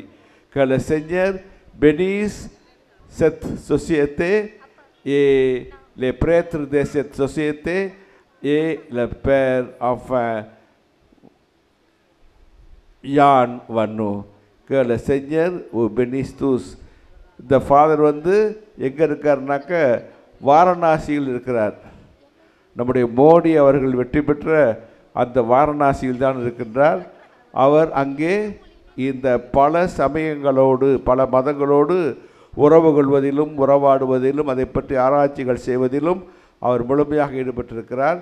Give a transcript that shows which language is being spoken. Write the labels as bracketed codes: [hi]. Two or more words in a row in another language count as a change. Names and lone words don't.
[fr] Que le Seigneur bénisse cette société et les prêtres de cette société et le Père, enfin, Yann Vannu. Que le Seigneur vous bénisse tous. [en] The Father [ta] எங்கே இருக்காருனாக்க வாரணாசியில் இருக்கிறார். நம்முடைய மோடி அவர்கள் வெற்றி பெற்ற அந்த வாரணாசியில் தான் இருக்கின்றார். அவர் அங்கே இந்த பல சமயங்களோடு பல மதங்களோடு உறவு கொள்வதிலும் உறவாடுவதிலும் அதை பற்றி ஆராய்ச்சிகள் செய்வதிலும் அவர் முழுமையாக ஈடுபட்டிருக்கிறார்.